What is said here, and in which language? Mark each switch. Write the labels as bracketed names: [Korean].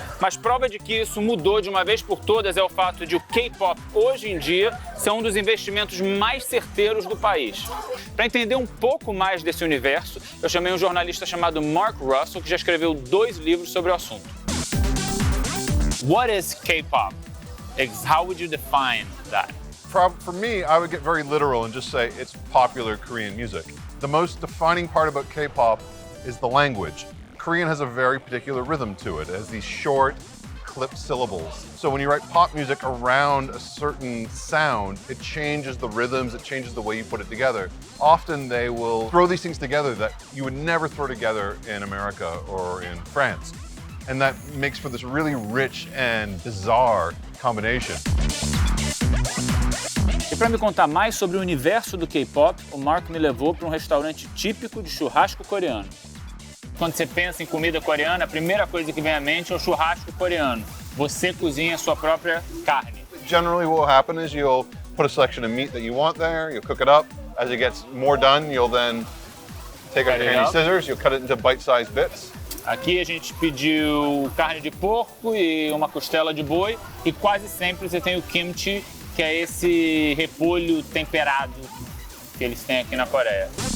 [Portuguese] Mas prova de que isso mudou de uma vez por todas é o fato de o K-pop, hoje em dia, ser um dos investimentos mais certeiros do país. Para entender um pouco mais desse universo, eu chamei um jornalista chamado Mark Russell, que já escreveu 2 livros sobre o assunto. [English] What is K-pop? How would you define that? For me, I would get very literal and just say it's popular Korean music. The most defining part about K-pop is the language. Korean has a very particular rhythm to it. It has these short, clipped syllables. So when you write pop music around a certain sound, it changes the rhythms, it changes the way you put it together. Often they will throw these things together that you would never throw together in America or in France. And that makes for this really rich and bizarre combination. [Portuguese] E para me contar mais sobre o universo do K-pop, o Mark me levou para um restaurante típico de churrasco coreano. Quando você pensa em comida coreana, a primeira coisa que vem à mente é o churrasco coreano. Você cozinha a sua própria carne. [English] Generally what will happen is you'll put a selection of meat that you want there, you'll cook it up. As it gets more done, you'll then take out your handy scissors, you'll cut it into bite-sized bits. [Portuguese] Aqui a gente pediu carne de porco e uma costela de boi e quase sempre você tem o kimchi, que é esse repolho temperado que eles têm aqui na Coreia.